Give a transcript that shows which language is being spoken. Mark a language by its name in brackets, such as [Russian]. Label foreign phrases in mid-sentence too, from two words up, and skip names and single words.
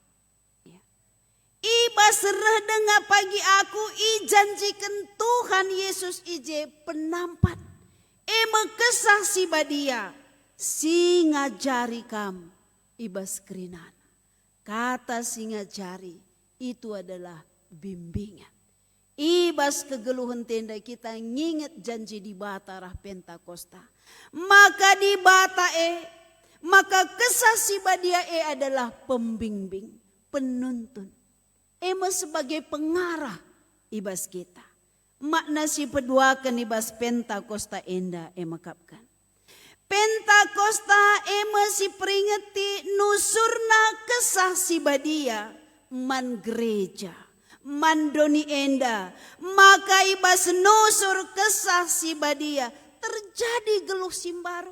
[Batak Karo] Ibas reh denga pagi aku, ijanjikan Tuhan Yesus ije penampat. Ema kesah si badia, si ngajari kam ibas kerinan. [Indonesian] Kata si ngajari itu adalah bimbingan. [Batak Karo] Ibas kegeluhan tenda kita nginget janji di bata rah Pentakosta. Maka di bata maka kesah si badia [Indonesian] adalah pembimbing, penuntun. [Batak Karo] Ema sebagai pengarah ibas kita. Makna si peduakan ibas Pentakosta enda kapkan. Pentakosta ema si peringati nusurna kesah si badia man gereja. Mandoni enda, maka ibas nusur kesah si badia terjadi geluh simbaru.